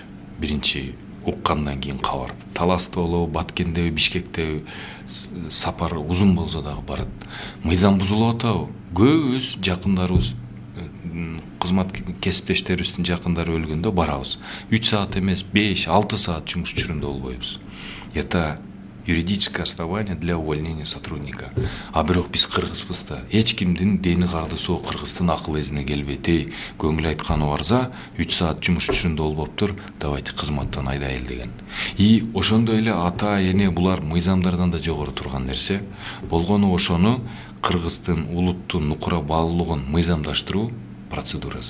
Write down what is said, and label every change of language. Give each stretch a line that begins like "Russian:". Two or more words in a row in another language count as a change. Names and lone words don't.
Kyrgyz: Биринчи уккандан кийин кабар. Таласта болобу, Баткенде, Бишкекте сапар узун болсо дагы барат. Мыйзам бузулуп атабы? Көбүбүз жакындарыбыз, кызмат кесиптештерибиздин жакындары өлгөндө барабыз. 3 саат эмес, 5-6 саат жумуш чурунда болбойбуз.
Russian: Это юридическое основание для увольнения сотрудника.
Kyrgyz: А бирок биз кыргызбыз да. Эч кимдин дени кардысоо кыргыздын акыл эзине келбейт. Көңүл айтканы барса, 3 саат жумуш чурунда болбоптур, давайте кызматтан айдайлы деген. И ошондой эле ата, эне булар мыйзамдардан да жогору турган нерсе. Болгону ошону кыргыздын улуттун нукура баалуулугун мыйзамдаштыруу процедурасы.